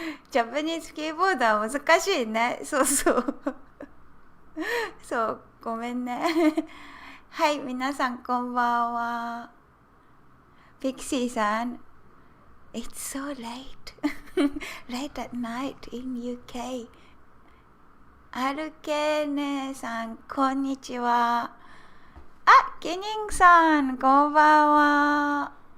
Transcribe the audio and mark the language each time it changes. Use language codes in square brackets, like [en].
[ja] ジャパニーズキーボードは難しいね。そうそう。そう、ごめんね。はい、皆さんこんばんは。 [en] ピクシーさん、It's so late. Late at night in UK. [ja] アルケーネさん、こんにちは。ケニングさん、こんばんは。